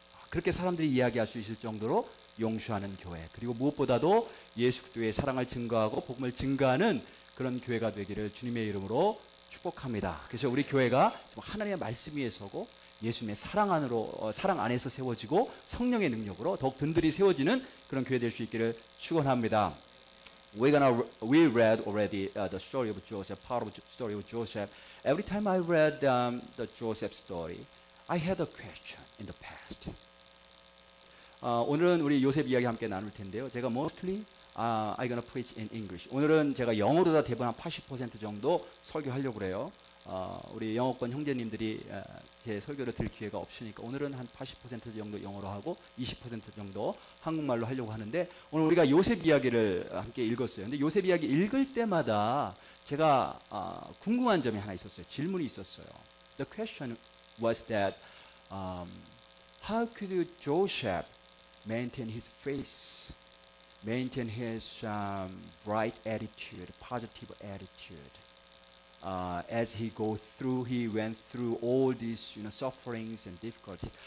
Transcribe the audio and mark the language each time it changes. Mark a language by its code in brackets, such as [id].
[ko] 그렇게 사람들이 이야기할 수 있을 정도로 용서하는 교회, 그리고 무엇보다도 예수 그리스도의 사랑을 증거하고 복음을 증거하는 그런 교회가 되기를 주님의 이름으로 축복합니다. 그래서 우리 교회가 하나님의 말씀 위에 서고 예수님의 사랑 안에서 세워지고 성령의 능력으로 더욱 든든히 세워지는 그런 교회 될 수 있기를 축원합니다. [en] We read already the story of Joseph, part of the story of Joseph. Every time I read the Joseph story, I had a question in the past. [ko] 오늘은 우리 요셉 이야기 함께 나눌 텐데요. 제가 [en] mostly I'm gonna preach in English. [ko] 오늘은 제가 영어로 다 대부분 한 80% 정도 설교하려고 그래요. 우리 영어권 형제님들이 제 설교를 들을 기회가 없으니까 오늘은 한 80% 정도 영어로 하고 20% 정도 한국말로 하려고 하는데, 오늘 우리가 요셉 이야기를 함께 읽었어요. 근데 요셉 이야기 읽을 때마다 제가 궁금한 점이 하나 있었어요. 질문이 있었어요. [en] The question was that how could Joseph maintain his face, maintain his bright attitude, positive attitude, as he went through all these, sufferings and difficulties.